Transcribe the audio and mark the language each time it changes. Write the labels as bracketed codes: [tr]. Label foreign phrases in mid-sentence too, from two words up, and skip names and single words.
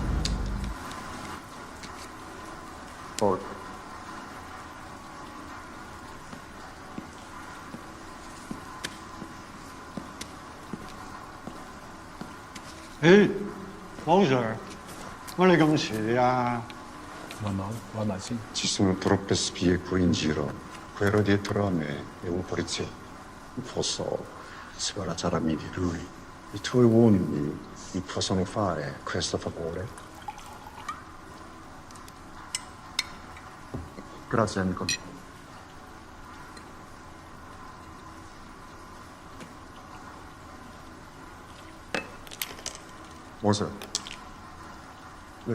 [yue] 好。誒，黃 Sir，乜你咁遲啊？慢慢先。 [it] Ci sono troppe spie qui in giro. Quello dietro a me è un poliziotto. Posso scoraggiarmi di lui. I tuoi uomini mi possono fare questo favore? Grazie, amico. [yue] Moser，你